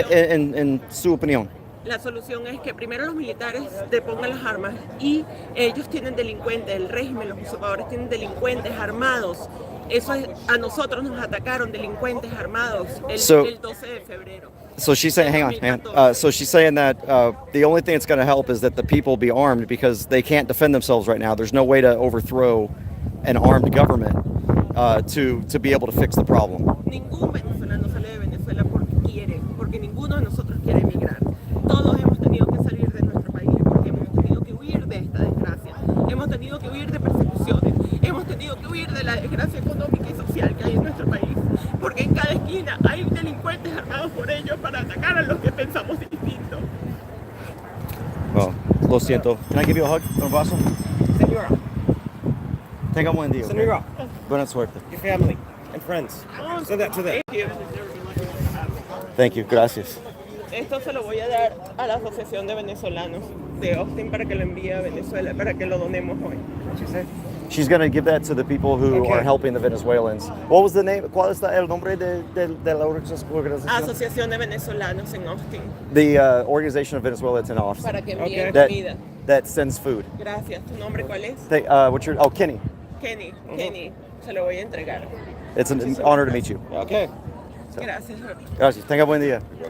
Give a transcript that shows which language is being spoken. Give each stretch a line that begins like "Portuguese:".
Spanish: En su opinión. La solución es que primero los militares depongan las armas y ellos tienen delincuentes, el régimen, los usurpadores tienen delincuentes armados. A nosotros nos atacaron delincuentes armados el 12 de febrero.
English: So she's saying, hang on. So she's saying that the only thing that's going to help is that the people be armed because they can't defend themselves right now. There's no way to overthrow an armed government to be able to fix the problem.
Spanish: Ningún venezolano sale de Venezuela porque ninguno de nosotros quiere emigrar. Todos hemos tenido que salir de nuestro país porque hemos tenido que huir de esta desgracia. Hemos tenido que huir de persecuciones. Hemos tenido que huir de la desgracia económica y social que hay en nuestro país. Porque en cada esquina hay delincuentes armados por ellos para atacar a los que pensamos distinto.
English: Well,
Spanish: lo siento.
English: Can I give you a hug?
Spanish: Un abrazo? Senora, Tenga un buen día.
English: okay?
Spanish: Senora, Buena suerte.
English: your family and friends. Send that to them. Thank you.
Spanish: Gracias. Esto se lo voy a dar a la Asociación de Venezolanos de Austin para que lo envíe a Venezuela, para que lo donemos hoy.
English: She's going to give that to the people who are helping the Venezuelans. What was the name?
Spanish: ¿Cuál es el nombre de la organización? Asociación de Venezolanos en Austin,
English: The organization of Venezuela that's in Austin.
Spanish: para que envíen
English: That,
Spanish: comida.
English: that sends food.
Spanish: Gracias. ¿Tu nombre cuál es?
English: What's your? Oh, Kenny.
Spanish: Kenny. Kenny. Se lo voy a entregar.
English: It's an honor to meet you. Okay.
Spanish: Gracias. Gracias. Tenga buen día.